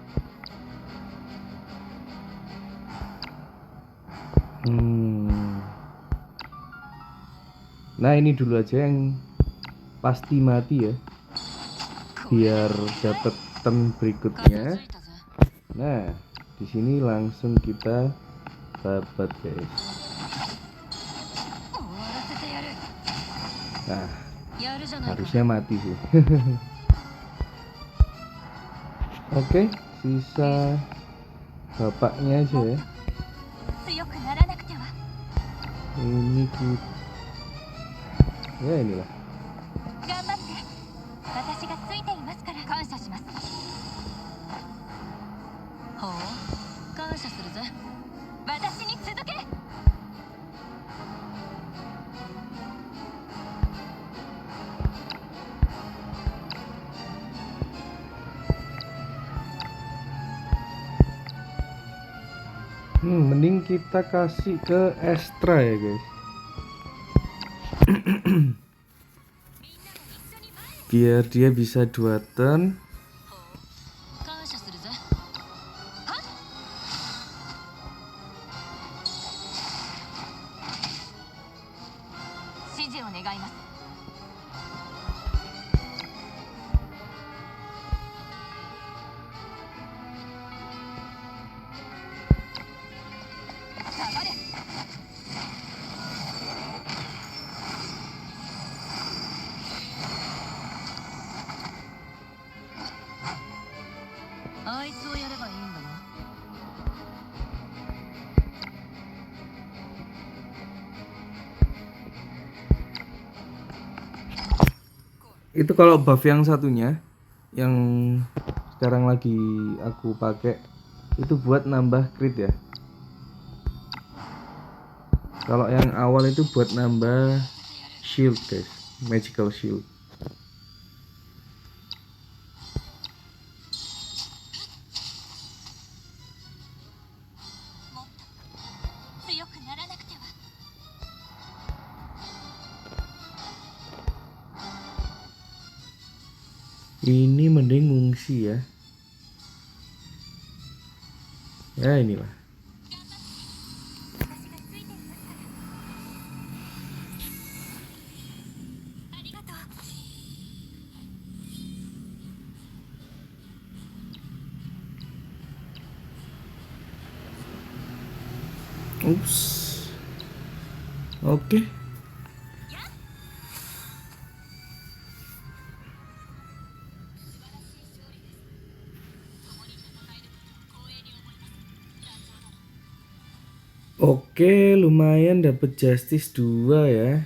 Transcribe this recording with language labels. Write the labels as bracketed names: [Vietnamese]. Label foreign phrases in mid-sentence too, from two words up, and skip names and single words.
[Indonesian] Nah, ini dulu aja yang pasti mati ya. Biar dapat turn berikutnya. Nah, di sini langsung kita babat guys. [Japanese] 終わらせてやる。 [Indonesian] Nah, [Japanese] やるじゃないか。 [Indonesian] harusnya mati sih. Oke, sisa bapaknya aja ya. [Japanese] 強くならなくては。 [Indonesian] Ini kita, ya inilah. [Japanese] 頑張って。私がついていますから。感謝します。ほう、感謝するぜ。私に続け。 [Indonesian] Mending kita kasih ke extra ya guys. Biar dia bisa 2 turn. [Japanese] 感謝するぜ。指示を願います。下がれ。あいつをやればいいんだな。 [Indonesian] Itu kalau buff yang satunya yang sekarang lagi aku pakai itu buat nambah crit ya. Kalau yang awal itu buat nambah shield guys, [English] magical shield. [Japanese] 強くならなくては。 [Indonesian] Ini mending ngungsi ya. Ya inilah. [Japanese] 私がついていますから。ありがとう。 [Indonesian] Oke, Ups. Oke. Oke, lumayan dapat Justice 2 ya.